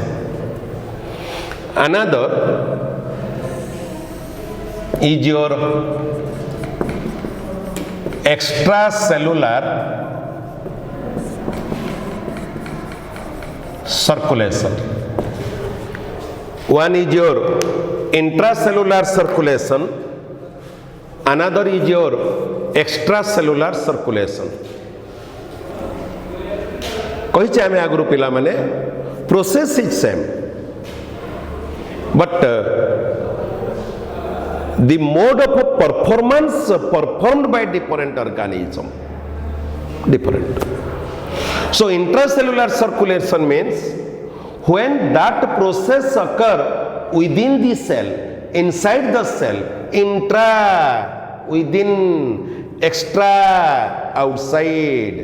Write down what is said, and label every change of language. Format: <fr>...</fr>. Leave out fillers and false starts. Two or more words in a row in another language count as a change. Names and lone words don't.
<en>Another is your extracellular circulation. One is your intracellular circulation, another is your extracellular circulation.</en> <or>କହିଛେ ଆମେ ଆଗରୁ ପିଲା ମାନେ</or> <en>process is same but the mode of performance performed by different organism different. So intracellular circulation means when that process occur within the cell, inside the cell, intra within, extra outside.</en>